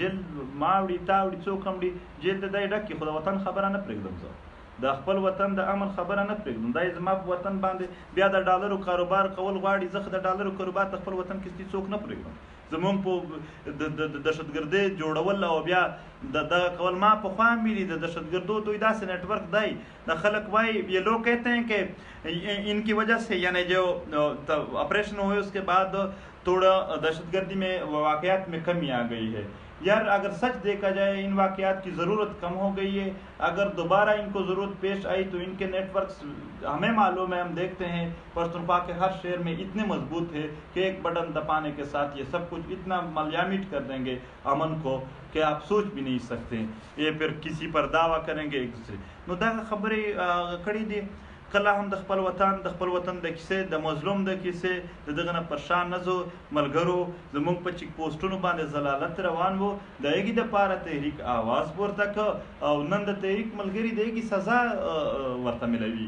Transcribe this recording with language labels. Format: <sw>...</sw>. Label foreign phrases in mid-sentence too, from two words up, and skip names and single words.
<ps>جیل ماوړي تاوړي څوک هم وړي، جیل ته دی ډک کړي. خو د وطن خبره نه پرېږدم، زه د خپل وطن د امن خبره نه پرېږدم. دا زما په وطن باندې بیا د ډالرو کاروبار کول غواړي. زه د ډالرو کاروبار د خپل وطن کې څوک نه پرېږدم. زمونږ په د دهشتګردۍ جوړول او بیا دغه کول ما پخوا هم ویلي. د دهشتګردو دوی داسې نیټ ورک دی، د خلق وایي</ps> <ur>یہ لوگ کہتے ہیں کہ ان کی وجہ سے، یعنی جو آپریشن ہوئے اس کے بعد تھوڑا دہشت گردی میں واقعات میں کمی آ گئی ہے. یار اگر سچ دیکھا جائے ان واقعات کی ضرورت کم ہو گئی ہے. اگر دوبارہ ان کو ضرورت پیش آئی تو ان کے نیٹ ورکس ہمیں معلوم ہے، ہم دیکھتے ہیں پختونخوا کے ہر شہر میں اتنے مضبوط ہے کہ ایک بٹن دبانے کے ساتھ یہ سب کچھ اتنا ملیامٹ کر دیں گے امن کو کہ آپ سوچ بھی نہیں سکتے. یہ پھر کسی پر دعویٰ کریں گے ایک دوسرے.</ur> <ps>نو دا خبرې کړې دي. کله هم د خپل وطن د کیسې، د مظلوم د کیسې، د دغه نه پرشان نزو ملګرو زمونږ په چیک پوسټونو باندې ضلالت روان وو. د هغې دپاره تحریک آواز پورته کړ او نن د تحریک ملګري د هغې سزا ورته ملوي.</ps>